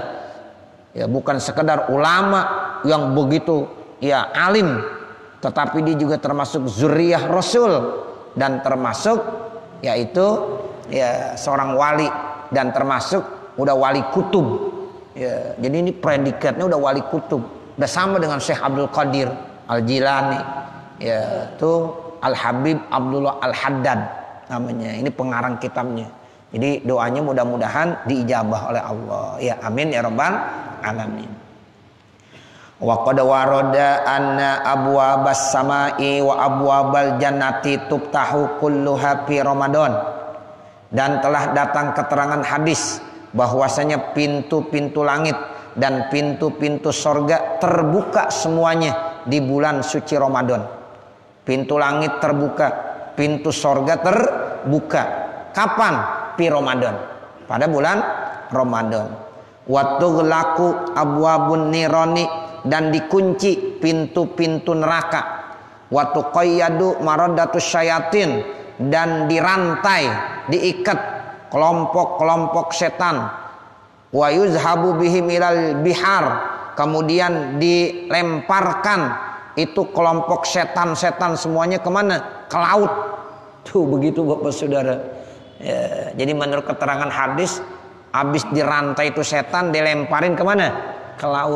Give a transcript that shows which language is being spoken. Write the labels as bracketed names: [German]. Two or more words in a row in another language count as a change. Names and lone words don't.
[Indonesian] Ya, bukan sekedar ulama yang begitu ya alim, tetapi dia juga termasuk zuriyah Rasul dan termasuk yaitu ya seorang wali dan termasuk udah wali kutub. Ya, jadi ini predikatnya udah wali kutub. Udah sama dengan Syekh Abdul Qadir Al-Jilani. Ya, itu Al-Habib Abdullah Al-Haddad namanya. Ini pengarang kitabnya. Jadi doanya mudah-mudahan diijabah oleh Allah. [Arabic] Ya, آمين يا رب العالمين وقد ورد أن أبواب السماء وأبواب الجنة تفتح كلها في رمضان. [Indonesian] Dan telah datang keterangan hadis bahwasanya pintu-pintu langit dan pintu-pintu sorga terbuka semuanya di bulan suci Ramadan. Pintu langit terbuka, pintu sorga terbuka. Kapan? [Arabic] في رمضان. [Indonesian] Pada bulan Ramadan. [Arabic] وتغلق أبواب النيران, [Indonesian] dan dikunci pintu-pintu neraka. [Arabic] وتقيد مردة الشياطين, [Indonesian] dan dirantai, diikat kelompok-kelompok setan. [Arabic] ويذهب بهم إلى البحار, [Indonesian] kemudian dilemparkan itu kelompok setan-setan semuanya kemana? Ke laut. Tuh begitu Bapak Saudara. Ya, jadi menurut keterangan hadis, habis dirantai itu setan dilemparin kemana? Ke laut.